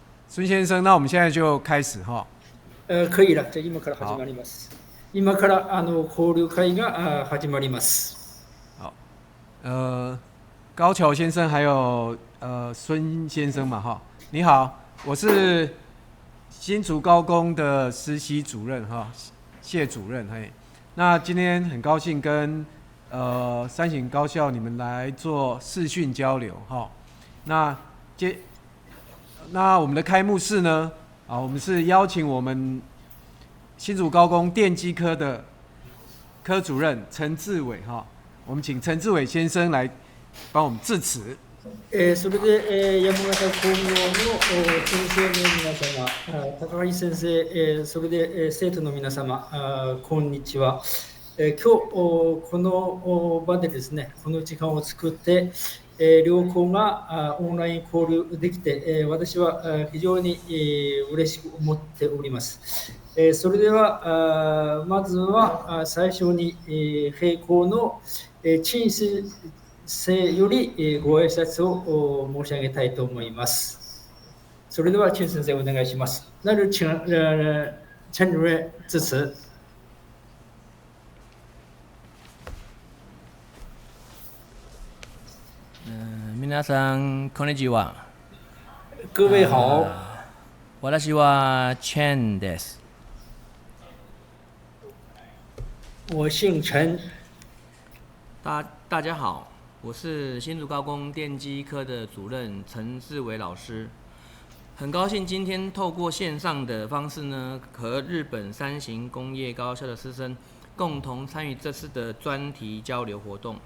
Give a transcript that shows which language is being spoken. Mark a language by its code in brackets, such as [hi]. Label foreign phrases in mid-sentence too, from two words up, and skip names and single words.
[zh] 孙先生，那我们现在就开始哈。可以了。 [ja] じゃあ今から始まります。今から交流会が始まります。 [zh] 好，高桥先生还有孙先生嘛哈，你好，我是新竹高工的实习主任哈，谢主任嘿。那今天很高兴跟三省高校你们来做视讯交流哈。那我们的开幕式呢，我们是邀请我们新竹高工电机科的科主任陈志伟哈，我们请陈志伟先生来帮我们致辞。 [ja] それで、山形工業の先生の皆様、高橋先生、それで、生徒の皆様、こんにちは。今日この場でですね、この時間を作って、両校がオンライン交流できて、私は非常に嬉しく思っております。それではまずは最初に閉校の陳生よりご挨拶を申し上げたいと思います。それでは陳先生お願いします。 [zh] 那就请陈主任致辞。 [ja] 皆さんこんにちは。 [zh] 各位好。 [ja] 私は陳です。 [zh] 我姓陈。大家好，我是新竹高工电机科的主任陈志伟老师。很高兴今天透过线上的方式呢，和日本三型工业高校的师生共同参与这次的专题交流活动。